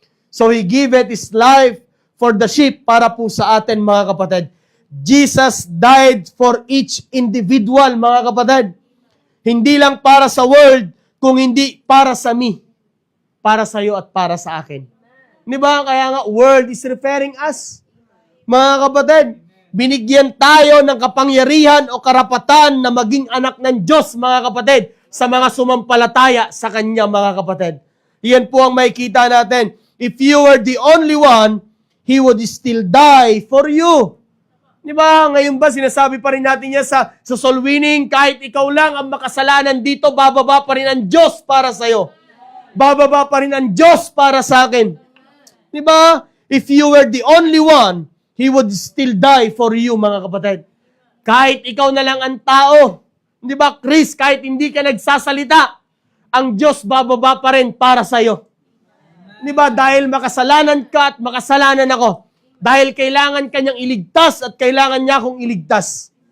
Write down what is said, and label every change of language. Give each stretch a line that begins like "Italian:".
English: So He giveth His life for the sheep
Filipino: para po sa atin, mga kapatid.
English: Jesus died for each individual,
Filipino: mga kapatid. Hindi lang para sa world, kung hindi para sa me. Para sa iyo at para sa akin. Di ba? Kaya nga,
English: world is referring us.
Filipino: Mga kapatid, binigyan tayo ng kapangyarihan o karapatan na maging anak ng Diyos, mga kapatid, sa mga sumampalataya sa Kanya, mga kapatid. Iyan po ang makikita natin.
English: If you were the only one, He would still die for you.
Filipino: Di ba? Ngayon ba, sinasabi pa rin natin yan sa soul winning, kahit ikaw lang ang makasalanan dito, bababa pa rin ang Diyos para sa'yo. Bababa pa rin ang Diyos para sa akin. Di ba?
English: If you were the only one, He would still die for you,
Filipino: mga kapatid. Kahit ikaw na lang ang tao. Di ba, Chris, kahit hindi ka nagsasalita, ang Diyos bababa pa rin para sa'yo. Di ba, dahil makasalanan ka at makasalanan ako. Dahil kailangan kanyang iligtas at kailangan niya akong iligtas.